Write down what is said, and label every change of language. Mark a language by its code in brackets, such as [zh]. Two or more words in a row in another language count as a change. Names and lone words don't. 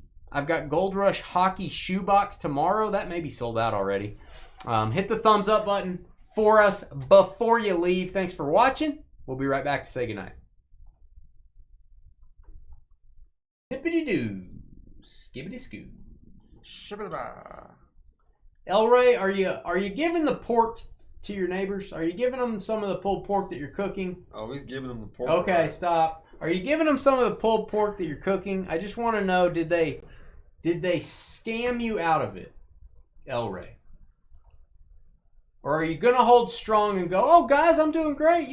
[en] I've got Gold Rush Hockey Shoebox tomorrow. That may be sold out already. Hit the thumbs up button for us before you leave. Thanks for watching. We'll be right back to say goodnight. Zippity-doo. Skibbity-scoo. Shibba-da-ba. Elray, are you giving the pork to your neighbors? Are you giving them some of the pulled pork that you're cooking? Oh, he's giving them the pork. Okay, right. stop. Are you giving them some of the pulled pork that you're cooking? I just want to know, did they scam you out of it, Elray? Or are you going to hold strong and go, oh, guys, I'm doing great.